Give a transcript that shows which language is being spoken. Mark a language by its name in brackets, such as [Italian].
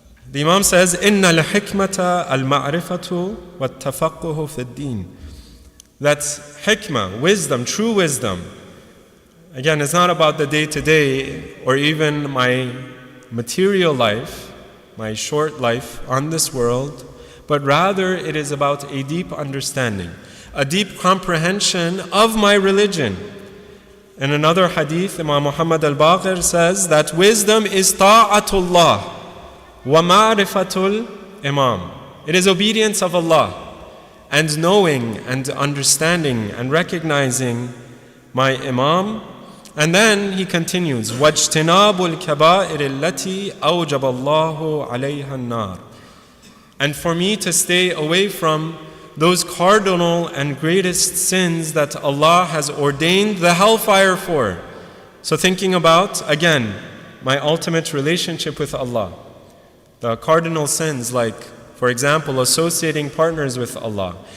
[English] The Imam says, [Arabic] إِنَّ الْحِكْمَةَ الْمَعْرِفَةُ وَالتَّفَقُّهُ فِي الدِّينِ. [English] That hikmah, wisdom, true wisdom, again, it's not about the day-to-day or even my material life, my short life on this world, but rather it is about a deep understanding, a deep comprehension of my religion. In another hadith, Imam Muhammad al-Baqir says that wisdom is [Arabic] ta'atullah wa ma'rifatul imam. [English] It is obedience of Allah and knowing and understanding and recognizing my Imam. And then he continues, [Arabic] وَاجْتِنَابُ الْكَبَائِرِ الَّتِي أَوْجَبَ اللَّهُ عَلَيْهَا النَّارِ. [English] And for me to stay away from those cardinal and greatest sins that Allah has ordained the hellfire for. So thinking about, again, my ultimate relationship with Allah. The cardinal sins like, for example, associating partners with Allah.